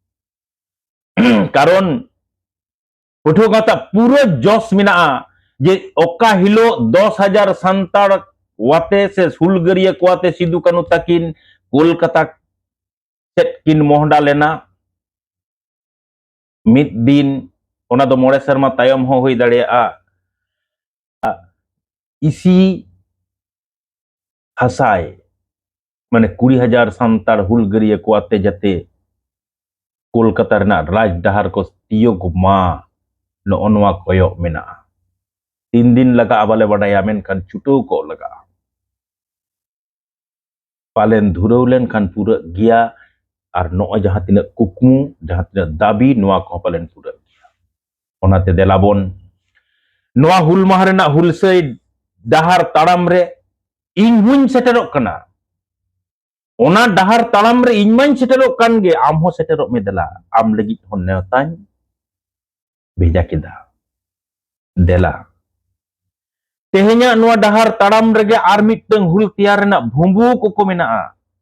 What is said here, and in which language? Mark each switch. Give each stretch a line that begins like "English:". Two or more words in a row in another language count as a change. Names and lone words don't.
Santali: Karon Pathua Gawta pura jos menaa je oka hilo 10,000 santar wate se hulgaria kuate Sidu Kanu takin Kolkata set kin mohda lena mid din ona do more serma tayom ho hui dareaa. Isi hasai মানে 20,000 santar hulgaria kuate jate Kolkata renak raj dahar ko tiog ma no onwa koyok menaa. 3 din laga abale badaya menkan chuto ko laga. Palen dhurau len kan pura gia ar noa jahat tinak kukmu, jahat tinak dabi noa ko palen pura gia. Onate delabon noa hul maha renak hulsei dahar taram re ing huñ seterok kana. Ona dahar talam re ing main seterok kan ge am ho seterok medela. Am lagi hon neotany beja kida. Dela. Tehenya noa dahar taram rege ar miteng hul tiar renak bhumbu ko menaa.